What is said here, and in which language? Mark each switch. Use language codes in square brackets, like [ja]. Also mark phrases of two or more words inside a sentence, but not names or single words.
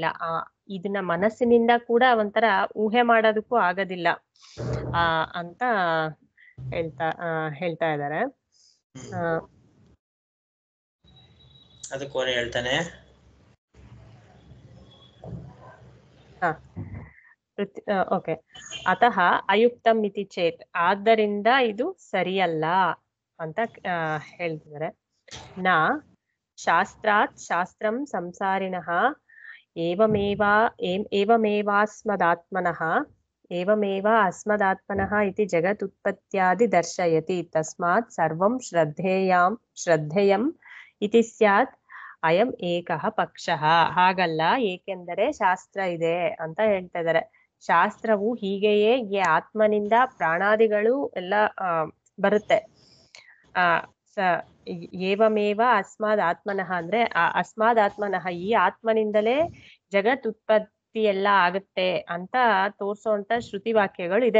[kn] ಇದನ್ನ ಮನಸ್ಸಿನಿಂದ ಕೂಡ ಒಂಥರ ಊಹೆ ಮಾಡೋದಕ್ಕೂ ಆಗೋದಿಲ್ಲ ಅಂತ ಹೇಳ್ತಾ ಇದ್ದಾರೆ. ಅದಕ್ಕೆ ಹೇಳ್ತಾನೆ ಓಕೆ, [sa] ಅತಃ ಅಯುಕ್ತಂ ಇತಿ ಚೇತ್, [kn] ಆದ್ದರಿಂದ ಇದು ಸರಿಯಲ್ಲ ಅಂತ ಹೇಳ್ತಿದ್ದಾರೆ. [sa] ನ ಶಾಸ್ತ್ರಾತ್ ಶಾಸ್ತ್ರಂ ಸಂಸಾರಿಣಃ ಏವಮೇವ ಅಸ್ಮದಾತ್ಮನಃ ಇತಿ ಜಗತ್ ಉತ್ಪತ್ತ್ಯಾದಿ ದರ್ಶಯತಿ. ತಸ್ಮಾತ್ ಸರ್ವಂ ಶ್ರದ್ಧೇಯಂ ಇತಿ ಸ್ಯಾತ್ ಅಯಂ ಏಕಃ ಪಕ್ಷಃ. [kn] ಹಾಗಲ್ಲ, ಏಕೆಂದರೆ ಶಾಸ್ತ್ರ ಇದೆ ಅಂತ ಹೇಳ್ತಾ ಇದ್ದಾರೆ. ಶಾಸ್ತ್ರವು ಹೀಗೆಯೇ ಈ ಆತ್ಮನಿಂದ ಪ್ರಾಣಾದಿಗಳು ಎಲ್ಲ ಬರುತ್ತೆ. [sa] ಏವಮೇವ ಅಸ್ಮಾದ್ ಆತ್ಮನಃ [kn] ಅಂದ್ರೆ [sa] ಅಸ್ಮಾದ್ ಆತ್ಮನಃ, [kn] ಈ ಆತ್ಮನಿಂದಲೇ ಜಗತ್ ಉತ್ಪತ್ತಿ ಎಲ್ಲ ಆಗುತ್ತೆ ಅಂತ ತೋರ್ಸೋಂತ ಶ್ರುತಿ ವಾಕ್ಯಗಳು ಇದೆ.